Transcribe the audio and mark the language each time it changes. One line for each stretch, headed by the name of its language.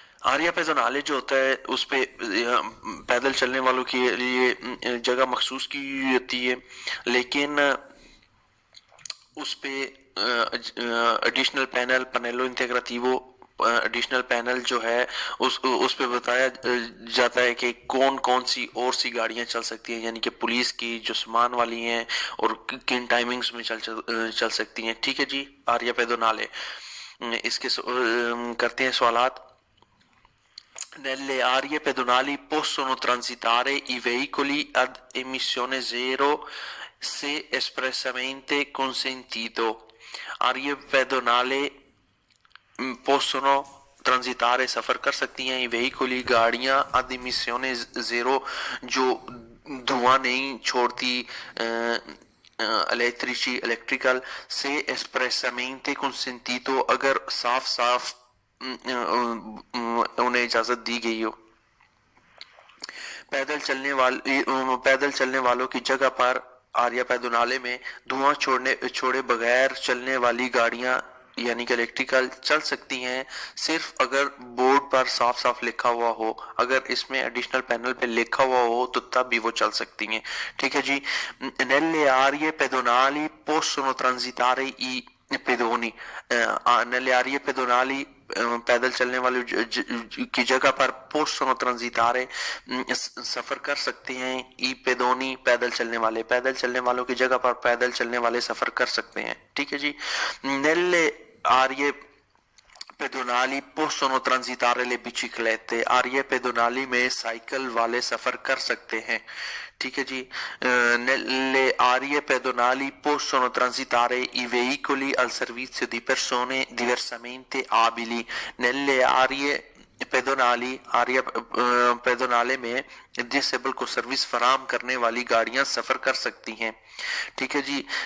Hindi: आर्या पेदोनाले जो होता है उस पे पैदल चलने वालों के लिए जगह मखसूस की होती है, लेकिन उस पे एडिशनल पैनल पनेलो इंटेग्राटिवो एडिशनल पैनल जो है उस पे बताया जाता है कि कौन कौन सी और सी गाड़ियां चल सकती हैं, यानी कि पुलिस की जो सामान वाली हैं और किन टाइमिंग्स में चल सकती हैं। ठीक है जी। आर्या पेदोनाले इसके करते हैं सवालात।
Italian: Nelle aree pedonali possono transitare i veicoli ad emissione zero se espressamente consentito. Aree pedonali possono transitare
Hindi: सफर कर सकती हैं veicoli गाड़ियां
Italian: ad emissione zero
Hindi: जो धुआं नहीं छोड़ती, इलेक्ट्रिकल से
Italian: espressamente consentito
Hindi: अगर साफ साफ उन्हें इजाजत दी गई हो। पैदल चलने वालों की जगह पर आर्या पेदोनाले में धुआं छोड़े बगैर चलने वाली गाड़ियां यानी कि इलेक्ट्रिकल चल सकती हैं, सिर्फ अगर बोर्ड पर साफ साफ लिखा हुआ हो। अगर इसमें एडिशनल पैनल पे लिखा हुआ हो तो तब भी वो चल सकती हैं। ठीक है जी।
Italian: nelle aree pedonali possono transitare i pedoni। nelle aree pedonali
Hindi: पैदल चलने वाले की जगह पर
Italian: possono transitare
Hindi: सफर कर सकते हैं। ई पेदोनी पैदल चलने वालों की जगह पर पैदल चलने वाले सफर कर सकते हैं। ठीक है जी।
Italian: nelle aree pedonali possono transitare le biciclette।
Hindi: आर्य पेदोनाली में साइकिल वाले सफर कर सकते हैं। ठीक है जी।
Italian: nelle aree pedonali possono transitare i veicoli al servizio di persone diversamente abili। nelle aree
Hindi: पेदोनाली Arya पेदोनाले में डिसेबल को सर्विस फराम करने वाली गाड़ियां सफर कर सकती हैं। ठीक है जी।